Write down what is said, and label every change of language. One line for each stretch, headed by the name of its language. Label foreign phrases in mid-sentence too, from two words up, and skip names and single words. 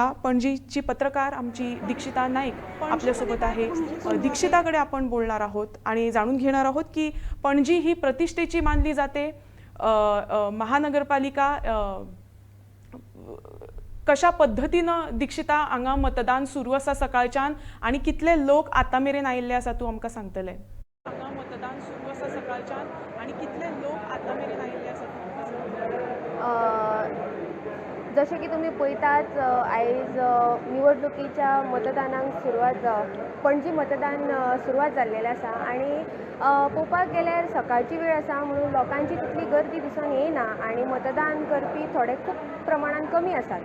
Marathi: पणजीची पत्रकार आमची दीक्षिता नाईक आपल्यासोबत आहे. दीक्षिताकडे आपण बोलणार आहोत आणि जाणून घेणार आहोत की पणजी ही प्रतिष्ठेची मानली जाते. महानगरपालिका कशा पद्धतीनं
Konkani: दीक्षिता हांगा मतदान सुरू आसा सकाळच्यान आणि कितले लोक आतां मेरेन आयिल्ले आसा तूं आमकां सांगतले? हांगा मतदान सुरू आसा सकाळच्यान आणि कितले लोक आतां मेरेन आयिल्ले आसा तूं आमकां सांगतले? जशें की तुमी पळयतात, आयज निवडणुकीच्या मतदानाक सुरवात पणजी मतदान सुरवात जाल्लेलें आसा आनी पळोवपाक गेल्यार सकाळची वेळ आसा म्हणून लोकांची तितली गर्दी दिसून येयना आनी मतदान करपी थोडे खूब प्रमाणान कमी आसात.